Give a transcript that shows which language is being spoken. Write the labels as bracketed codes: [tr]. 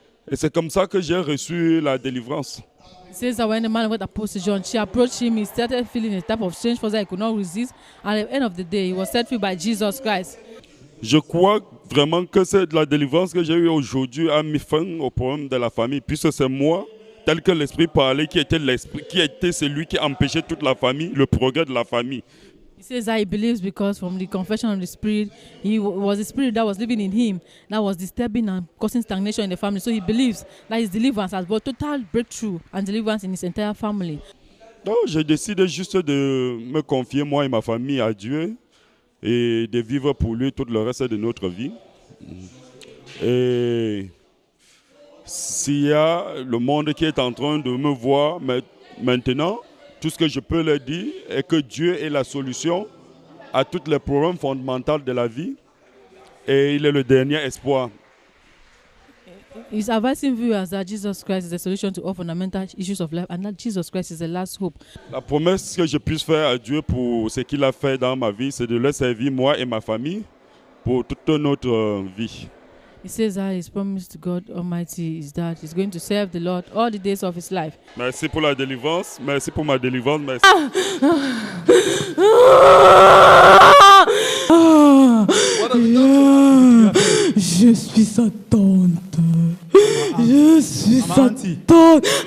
[fr] Et c'est comme ça que j'ai reçu la délivrance. [en] He says that when the man of God, Apostle John, she approached him, he started feeling a type of strange force that he could not resist. And at the end of the day, he was set free by Jesus Christ. [fr] Je crois vraiment que c'est la délivrance que j'ai eue aujourd'hui a mis fin au problème de la famille, puisque c'est moi, tel que l'esprit parlait, qui était celui qui empêchait toute la famille, le progrès de la famille. [en] He says that he believes because from the confession of the Spirit, he was the Spirit that was living in him, that was disturbing and causing stagnation in the family. So he believes that his deliverance has brought total breakthrough and deliverance in his entire family. [fr] Donc j'ai décidé juste de me confier, moi et ma famille, à Dieu, et de vivre pour lui tout le reste de notre vie. Et s'il y a le monde qui est en train de me voir maintenant, tout ce que je peux leur dire est que Dieu est la solution à tous les problèmes fondamentaux de la vie et il est le dernier espoir. [en] He's advising viewers that Jesus Christ is the solution to all fundamental issues of life and that Jesus Christ is the last hope. [fr] La promesse que je puisse faire à Dieu pour ce qu'il a fait dans ma vie, c'est de le servir moi et ma famille pour toute notre vie. [en] He says that his promise to God Almighty is that he's going to serve the Lord all the days of his life. [fr] Merci pour la délivrance, merci pour ma délivrance, merci. Je suis sa tante. Je suis sa tante.